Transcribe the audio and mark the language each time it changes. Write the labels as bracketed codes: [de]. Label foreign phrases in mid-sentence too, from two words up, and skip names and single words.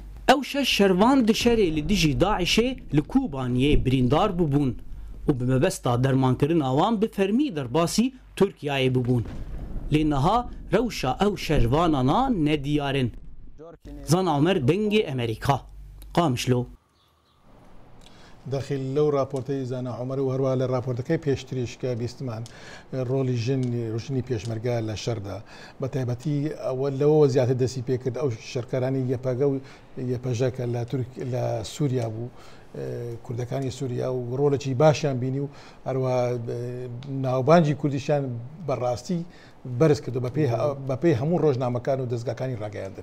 [ku] Ew şeş şervan di şerê li dijî Daişê li Kûbaniyê birîndar bibûn û bi mebesta dermankirina wan bi fermî derbasî Tirkiyeyê bibûn. Lê niha rewşa ew şervanana nediyarin. Zana Amer dengê Amerîka. قامشلو [ckb] داخل لو راپۆرتەی زانا عمر و هەروە لە راپۆرتەکەی پێشتریشکە بیستمان ڕۆلی ژنی پێشمەرگە لە شەردا بە تایبەتی ئەوە لەوەوە زیاتر دەستی پێکرد ئەو شەرکارانی یەپەگە و یەپەژەکە لە سووریا بوو کوردەکانی سووریا و ڕۆڵێکی باشیان بینی و هەروە ناوبانجی کوردیشان بەڕاستی بەرز کردو بەپێی هەموو ڕۆژنامەکان و دەستگاکانی ڕاگەیاندن.